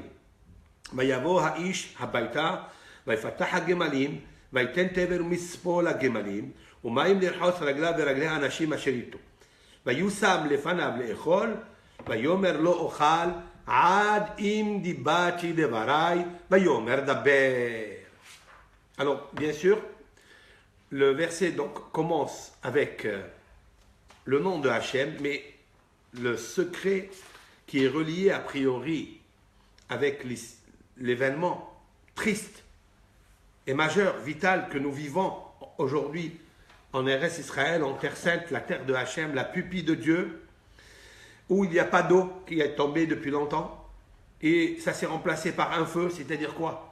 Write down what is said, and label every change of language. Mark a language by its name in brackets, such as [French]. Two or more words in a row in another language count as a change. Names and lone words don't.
[Hebrew] ויבוא האיש הביתה, ויפתח הגמלים, ויתן תבן ומספו לגמלים, ומים לרחוץ רגליו ורגלי האנשים אשר איתו. ויושם לפניו לאכול, ויאמר לא אוכל, עד אם דיברתי דבריי, ויאמר דבר. [French] Alors, bien sûr, le verset donc commence avec le nom de Hachem, mais le secret qui est relié a priori avec l'événement triste et majeur, vital que nous vivons aujourd'hui en RS Israël, en Terre Sainte, la terre de Hachem, la pupille de Dieu, où il n'y a pas d'eau qui est tombée depuis longtemps, et ça s'est remplacé par un feu, c'est-à-dire quoi?